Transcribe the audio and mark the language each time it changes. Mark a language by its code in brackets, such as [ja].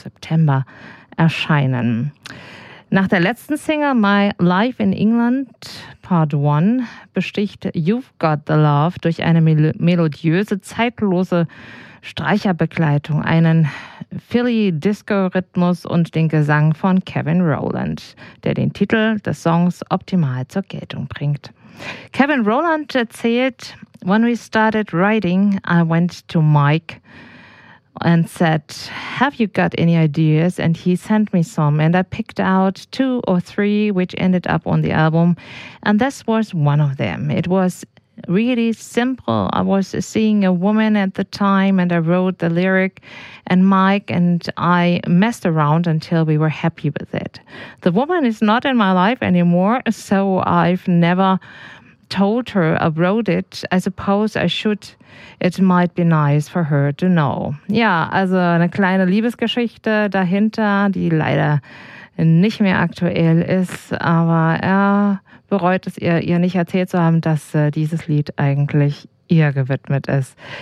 [de] September erscheinen. Nach der letzten Single My Life in England Part 1 besticht You've Got the Love durch eine melodiöse, zeitlose Streicherbegleitung, einen Philly-Disco-Rhythmus und den Gesang von Kevin Rowland, der den Titel des Songs optimal zur Geltung bringt. [en] Kevin Rowland [de] erzählt, [en] when we started writing, I went to Mike and said, have you got any ideas? And he sent me some and I picked out 2 or 3 which ended up on the album and this was one of them. It was really simple. I was seeing a woman at the time and I wrote the lyric and Mike and I messed around until we were happy with it. The woman is not in my life anymore, so I've never told her I wrote it. I suppose I should. It might be nice for her to know. [de] Ja, also eine kleine Liebesgeschichte dahinter, die leider nicht mehr aktuell ist, aber er bereut es, ihr nicht erzählt zu haben, dass dieses Lied eigentlich ihr gewidmet ist.